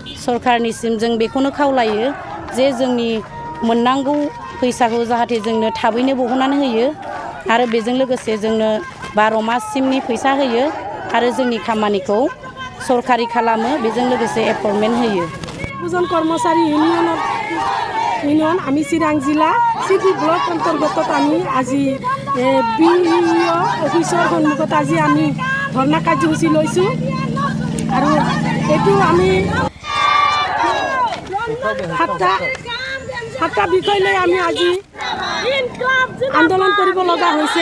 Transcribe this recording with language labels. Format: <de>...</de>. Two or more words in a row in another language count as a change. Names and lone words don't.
<brx>सरकारनिसिम जों बेखौनो खावलायो जे जोंनि मोननांगौ फैसाखौ जाहाथे जोंनो थाबैनो बहननानै होयो आरो बेजों लोगोसे जोंनो 12 माससिमनि फैसा होयो आरो जोंनि खामानिखौ सरकारि खालामो। बेजों लोगोसे एपइन्टमेन्ट होयो।</brx> <as>দুজন কর্মচারী ইউনিয়ন আমি চিৰাং জিলা চিটি ব্লক অন্তৰ্গত আমি আজি BEO অফিচৰ সন্মুখত আজি আমি ধৰ্ণা কাৰ্যসূচী লৈছোঁ আৰু এইটো আমি 7টা বিষয় লৈ আমি আজি আন্দোলন কৰিব লগা হৈছে।</as>